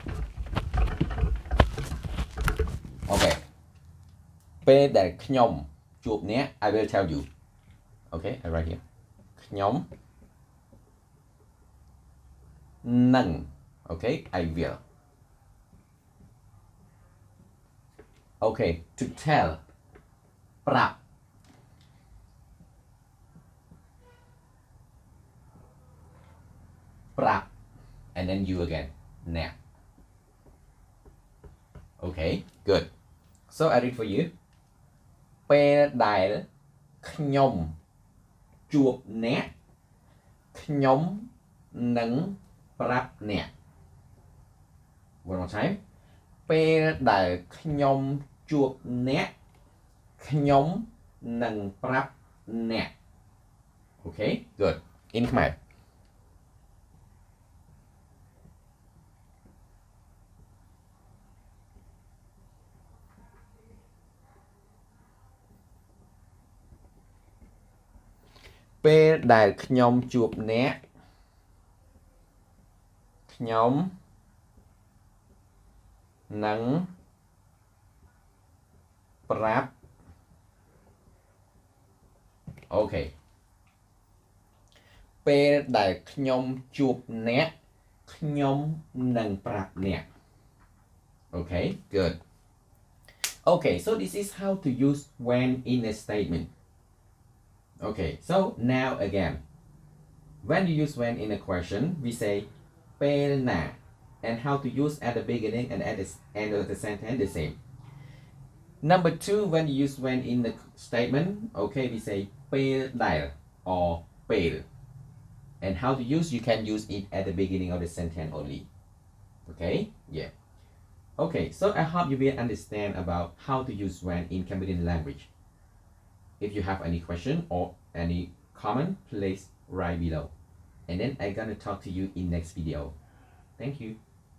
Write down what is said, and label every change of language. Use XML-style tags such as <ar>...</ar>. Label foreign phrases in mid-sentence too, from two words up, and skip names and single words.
<en>Okay,</en> <km>ពេលដែលខ្ញុំជួបអ្នក</km> <en>I will tell you okay I write here</en> <km>ខ្ញុំ នឹង</km> <en>okay I will okay to tell</en> <km>ប្រាប់ ប្រាប់</km> <en>and then you again អ្នក okay good so I read for you</en> <km>ពេលដែលខ្ញុំជួបអ្នកខ្ញុំនឹងប្រាប់អ្នក</km> <en>one more time</en> <km>ពេលដែលខ្ញុំជួបអ្នកខ្ញុំនឹងប្រាប់អ្នក</km> <en>okay good in Khmer</en> <km>ពេលដែលខ្ញុំជួបអ្នកខ្ញុំនឹងប្រាប់</km> <en>okay</en> <km>ពេលដែលខ្ញុំជួបអ្នកខ្ញុំនឹងប្រាប់អ្នក</km> <en>okay good okay so this is how to use when in a statement okay so now again when you use when in a question we say ពេលណា and how to use at the beginning and at the end of the sentence the same number 2 when you use when in the statement okay we say ពេលដែល or ពេល and how to use you can use it at the beginning of the sentence only okay yeah okay so I hope you will understand about how to use when in Cambodian language if you have any question or any comment please write below and then I'm gonna talk to you in next video thank you</en>